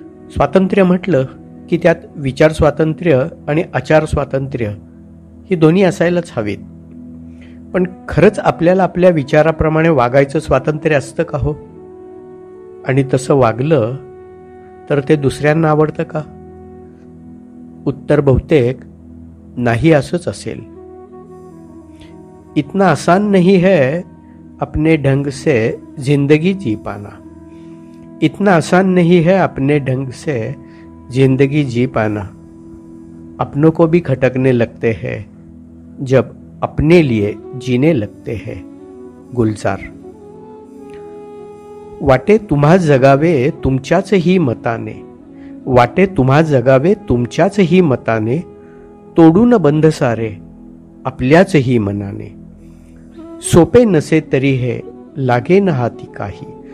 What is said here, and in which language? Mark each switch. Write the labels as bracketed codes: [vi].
[mr] स्वातंत्र्य म्हटलं की त्यात विचार स्वातंत्र्य आणि आचार स्वातंत्र्य ही दोन्ही असायलाच हवीत. पण खरंच आपल्याला आपल्या विचाराप्रमाणे वागायचं स्वातंत्र्य असतं का हो? आणि तसं वागलं तर ते दुसऱ्यांना आवडतं का? उत्तर बहुतेक नाही असंच असेल. [hi] इतना आसान नहीं है अपने ढंग से जिंदगी जी पाना. इतना आसान नहीं है अपने ढंग से जिंदगी जी पाना. अपनों को भी खटकने लगते हैं जब अपने लिए जीने लगते हैं. गुलजार. [mr] वाटे तुम्हा जगावे तुमच्याचही मताने. वाटे तुम्हा जगावे तुमच्याचही मताने. तोडून बंध सारे आपल्याचही मनाने. सोपे नसे तरी हे लागे न हाती काही.